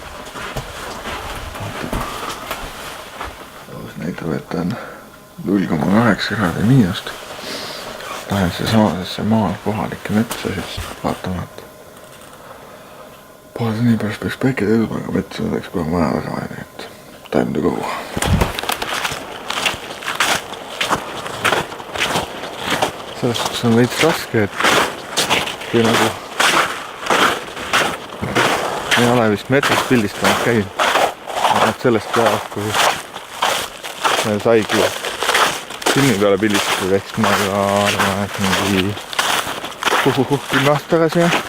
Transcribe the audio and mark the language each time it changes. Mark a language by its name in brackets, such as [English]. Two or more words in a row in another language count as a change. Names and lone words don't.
[Estonian] Loos näitab, et on 0,8 kraadi miinust. Lähen seesamasesse maal kohalikke metsasid vaatama, et poole nii pärast peaks päike tõusma, aga metsa oleks kohe maja taga vaja, nii et [English] time to go. [Estonian] Selles suhtes on veits raske, et kui nagu ei ole vist metsast pildistanud käinud. Sellest peavad, kui saigi silmi peale pildistatud, eks ma arvan, et mingi 10 aastat tagasi.